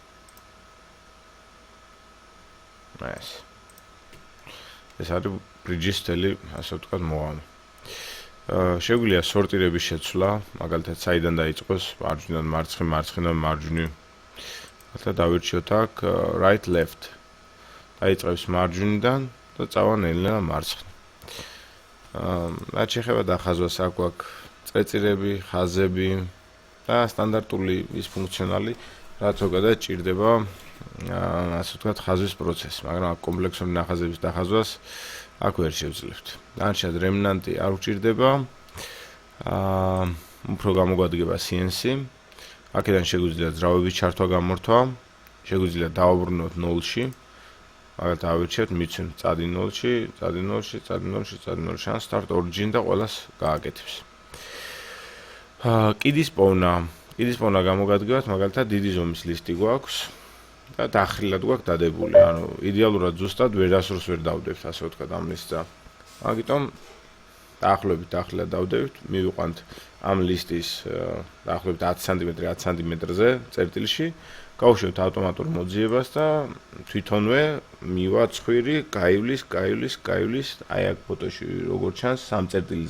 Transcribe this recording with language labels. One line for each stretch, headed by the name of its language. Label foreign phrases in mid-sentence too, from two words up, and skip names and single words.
Georgian: ეს არის bridge-ის თელი, ასე ვთქვათ, მოღამე. შეგვიძლია სორტირების შეცვლა, მაგალითად, საიდან დაიწყოს მარჯვნიდან მარცხნიდან მარჯვნივ. მაგალითად, დავირჩიოთ აქ
English: right left.
Georgian: დაიწყებს მარჯვნიდან და წავა ნელ-ნელა მარცხნივ. რაც შეეხება დახაზვას, აქ გვაქვს წრეწირები, ხაზები და სტანდარტული ის ფუნქციონალი, რაც ზოგადად ჭირდება, ასე ვთქვათ, ხაზვის პროცესს, მაგრამ აქ კომპლექსური ნახაზების დახაზვას აქ ვერ შევძლებთ. დანარჩენ რემნანტი არ უჭირდება. უფრო გამოგვადგება CNC. აქედან შეგვიძლია ძრავების ჩართვა გამორთვა, შეგვიძლია დავაბრუნოთ 0-ში. მაგალითად ავირჩიოთ, მიცემთ წადი 0-ში, წადი 0-ში, წადი 0-ში, წადი 0-ში, ან
English: start origin
Georgian: და ყველას გააკეთებს. კიდის პოვნა გამოგვადგებათ, მაგალითად დიდი ზომის ლისტი გვაქვს და დახრილად გვაქვს დადებული. ანუ იდეალურად ზუსტად ვერასდროს ვერ დავდებთ, ასე ვთქვათ, ამ ლისტს. მაგიტომ დაახლოებით დახრილად დავდებით, მივიყვანთ ამ ლისტის დაახლოებით 10 სანტიმეტრი 10 სანტიმეტრზე წერტილში, გავუშვებთ ავტომატურ მოძიებას და თვითონვე მივა ცხვირი, გაივლის, აი აქ ფოტოში როგორც ჩანს, სამ წერტილზე.